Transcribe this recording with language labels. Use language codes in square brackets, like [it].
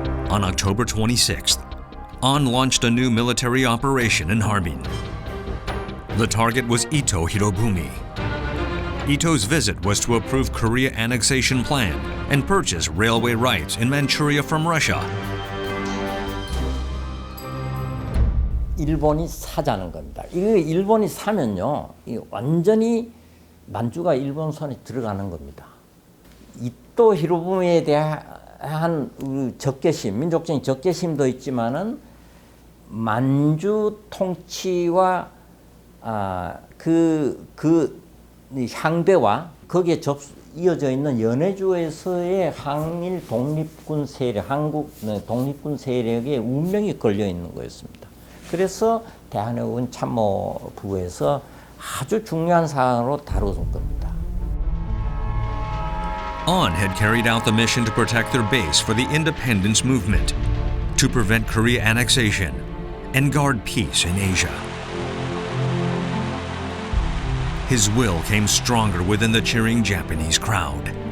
[en] On October 26th, Ahn launched a new military operation in Harbin. The target was Ito Hirobumi. Ito's visit was to approve Korea annexation plan and purchase railway rights in Manchuria from Russia. [ko] 일본이 사자는 겁니다. 이거 일본이 사면요, 완전히 만주가 일본 손에 들어가는 겁니다. 이토 히로부미에 대한 적개심, 민족적인 적개심도 있지만은 만주 통치와 그 향배와 거기에 이어져 있는 연해주에서의 항일 독립군 세력, 한국 독립군 세력의 운명이 걸려 있는 거였습니다. 그래서 대한해군 참모부에서 아주 중요한 사안으로 다룬 겁니다. [en] Ahn had carried out the mission to protect their base for the independence movement, to prevent Korea annexation, and guard peace in Asia. His will came stronger within the cheering Japanese crowd.